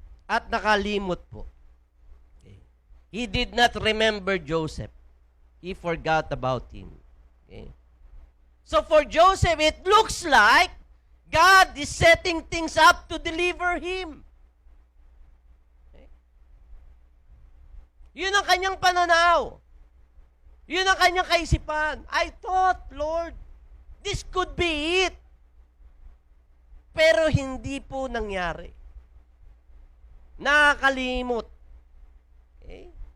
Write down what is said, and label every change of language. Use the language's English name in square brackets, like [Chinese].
[Filipino] At nakalimot po. [English] Okay. He did not remember Joseph. He forgot about him. Okay. So for Joseph, it looks like God is setting things up to deliver him. Okay. [Filipino] Yun ang kanyang pananaw. Yun ang kanyang kaisipan. [English] I thought, Lord, this could be it. [Filipino] Pero hindi po nangyari. Nakakalimot. Okay?